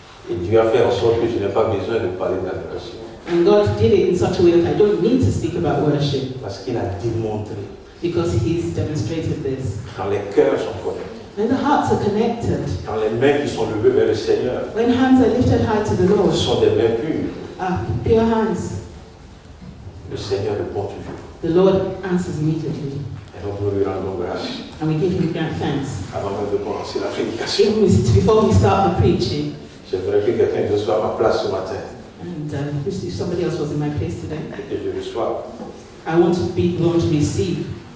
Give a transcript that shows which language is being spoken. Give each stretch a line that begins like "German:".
French: Et Dieu a fait en sorte que je n'ai pas besoin de parler d'adoration.
English: And God did it in such a way that I don't need to speak about worship.
French: Parce qu'il a démontré.
English: Because He's demonstrated this.
French: Quand les cœurs sont connectés.
English: When the hearts are connected.
French: Quand les mains qui sont levées vers le Seigneur.
English: When hands are lifted high to the Lord.
French: Ce sont des mains pures.
English: Pure hands.
French: Le Seigneur répond toujours.
English: The Lord answers immediately.
French: Et donc nous lui rendons grâce.
English: And we give Him great thanks.
French: Avant même de commencer la prédication.
English: Even before we start the preaching.
French: J'aimerais que quelqu'un soit à ma place ce matin.
English: And if somebody else was in my place today.
French: Et que je reçoive.
English: I want to be the one to receive.